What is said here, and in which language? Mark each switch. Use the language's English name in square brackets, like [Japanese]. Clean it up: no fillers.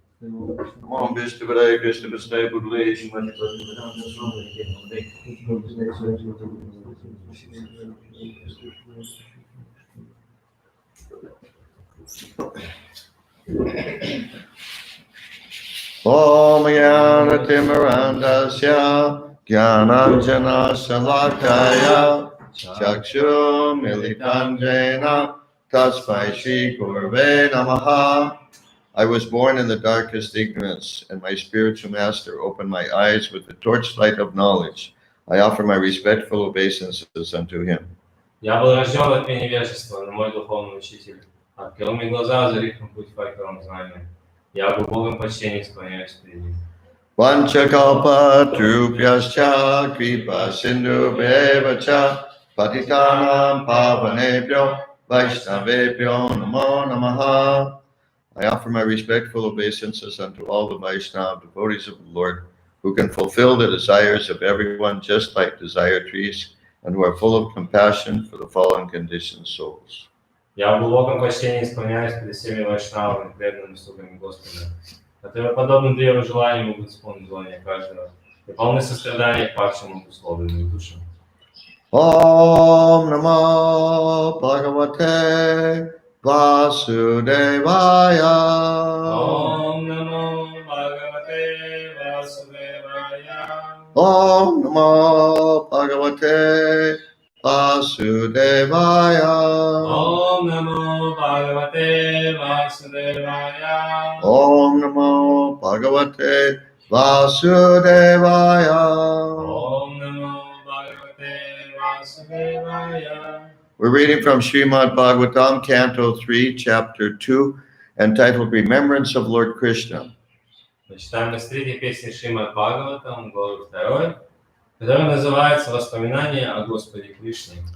[Sanskrit] Om Vishnu Padaya Krishna Vishnu Budle Shimati Om Jnana Timirandasya Jnananjana Salakaya Chakshuru Militanjena Tasmai Shri Gurave Namaha. [English] I was born in the darkest ignorance, and my spiritual master opened my eyes with the torchlight of knowledge. I offer my respectful obeisances unto him. [Russian] Я был рожден от невежества, но мой духовный учитель открыл мне глаза, озарив путь факелом знания. Я в глубоком почтении склоняюсь перед ним. [Sanskrit] Vanchakalpa trupyascha kripa sindhu bevacha patitanam pavanebhyo vaishnavebhyo namo namaha. [English] I offer my respectful obeisances unto all the Vaishnava devotees of the Lord, who can fulfill the desires of everyone just like desire trees, and who are full of compassion for the fallen conditioned souls. [Russian] Я в глубоком почтении склоняюсь перед всеми вайшнавами, преданными слугами Господа, которые, подобно древу желания, могут исполнить желания каждого, и полны сострадания к падшим обусловленным душам. [Sanskrit] Om Namo Bhagavate Vasudevaya. Om Namo Bhagavate Vasudevaya. Om Namo Bhagavate Vasudevaya. Om Namo Bhagavate Vasudevaya. Om Namo Bhagavate Vasudevaya. Om Namo Bhagavate Vasudevaya. [English] We're reading from Srimad Bhagavatam, Canto 3, Chapter 2, entitled Remembrance of Lord Krishna. [Russian] Мы читаем из третьей песни Шримад Бхагаватам, главы 2, которая называется «Воспоминания о Господе Кришне».